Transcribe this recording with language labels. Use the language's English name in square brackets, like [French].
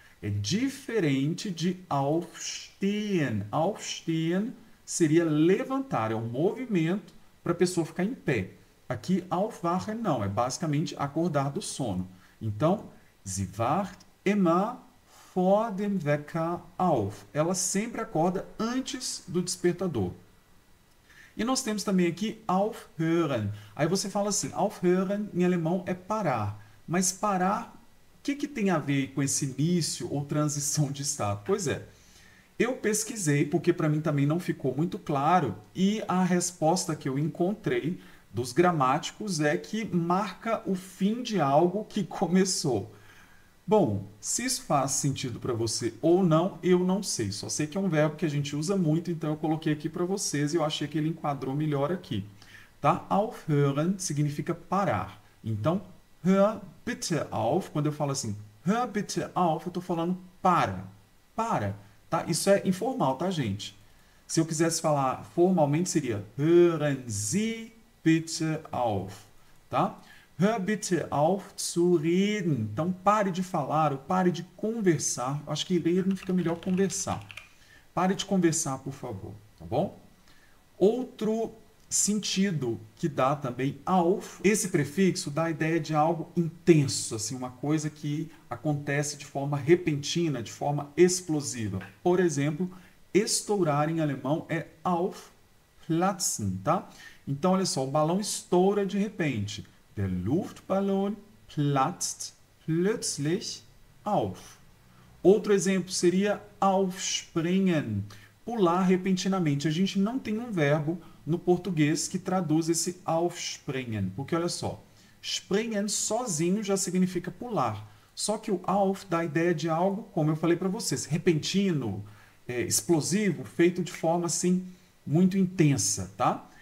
[Portuguese] É diferente de aufstehen. Aufstehen seria levantar, é um movimento para a pessoa ficar em pé. Aqui, aufwachen não, é basicamente acordar do sono. [German] Então, sie wacht immer vor dem Wecker auf. [Portuguese] Ela sempre acorda antes do despertador. E nós temos também aqui aufhören. Aí você fala assim, aufhören em alemão é parar. Mas parar, o que tem a ver com esse início ou transição de estado? Pois é, eu pesquisei porque para mim também não ficou muito claro e a resposta que eu encontrei dos gramáticos é que marca o fim de algo que começou. Bom, se isso faz sentido para você ou não, eu não sei. Só sei que é um verbo que a gente usa muito, então eu coloquei aqui para vocês e eu achei que ele enquadrou melhor aqui. Tá? Aufhören significa parar. Então, [German] hör bitte auf. [Portuguese] Quando eu falo assim, [German] hör bitte auf, [Portuguese] eu estou falando para. Para. Tá? Isso é informal, tá, gente? Se eu quisesse falar formalmente, seria [German] hören Sie bitte auf. Tá? Hör bitte auf zu reden. [Portuguese] Então, pare de falar ou pare de conversar. Acho que reden fica melhor conversar. Pare de conversar, por favor. Tá bom? Outro sentido que dá também auf, esse prefixo dá a ideia de algo intenso, assim, uma coisa que acontece de forma repentina, de forma explosiva. Por exemplo, estourar em alemão é aufplatzen, tá? Então, olha só, o balão estoura de repente. [German] Der Luftballon platzt plötzlich auf. [Portuguese] Outro exemplo seria aufspringen, pular repentinamente. A gente não tem um verbo no português que traduz esse aufspringen, porque olha só, springen sozinho já significa pular. Só que o auf dá a ideia de algo, como eu falei para vocês, repentino, explosivo, feito de forma assim muito intensa, tá?